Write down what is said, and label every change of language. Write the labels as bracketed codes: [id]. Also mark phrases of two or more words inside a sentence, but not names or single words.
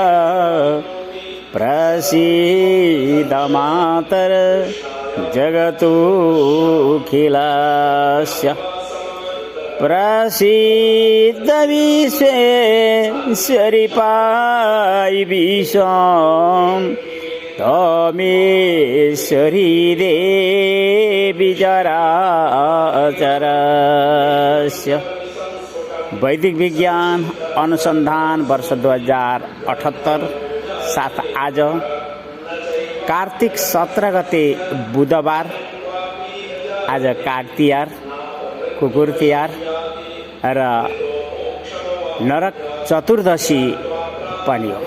[sa] प्रसीद मातर जगतोऽखिलस्य प्रसीद विश्वेश्वरि पाहि विश्वम् तमेश्वरी देवी चराचरस्य। [ne] वैदिक विज्ञान अनुसंधान वर्ष 2078 साथ आज कार्तिक 17 गते बुधबार, आज काग तिहार, कुकुर तिहार र नरक चतुर्दशी पनि हो।